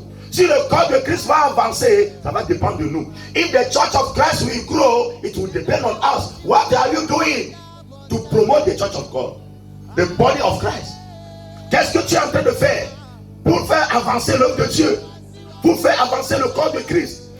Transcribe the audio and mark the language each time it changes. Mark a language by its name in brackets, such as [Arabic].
[French] Si le corps de Christ va avancer, ça va dépendre de nous. [English] If the church of Christ will grow, it will depend on us. What are you doing to promote the church of God? The body of Christ. [French] Qu'est-ce que tu es en train de faire pour faire avancer l'œuvre de Dieu? Pour faire avancer le corps de Christ?